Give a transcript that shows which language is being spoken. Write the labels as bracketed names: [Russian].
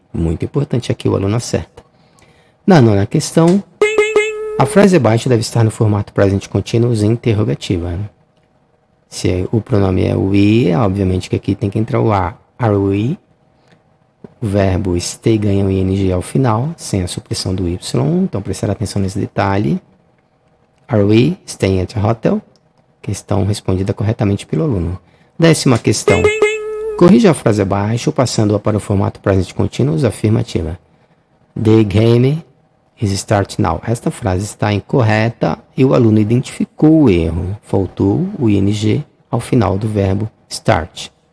[Portuguese] Muito importante aqui o aluno acerta. Na nona questão, a frase abaixo deve estar no formato presente contínuo interrogativa. Se o pronome é we, obviamente que aqui tem que entrar o are we. O verbo stay ganha o ing ao final, sem a supressão do y. Então prestar atenção nesse detalhe. [English] Are we staying at a hotel? [Portuguese] Questão respondida corretamente pelo aluno. 10ª questão. Corrija a frase abaixo, passando-a para o formato presente contínuo afirmativa. [English] The game is start now. [Portuguese] Esta frase está incorreta e o aluno identificou o erro. Faltou o ing ao final do verbo start.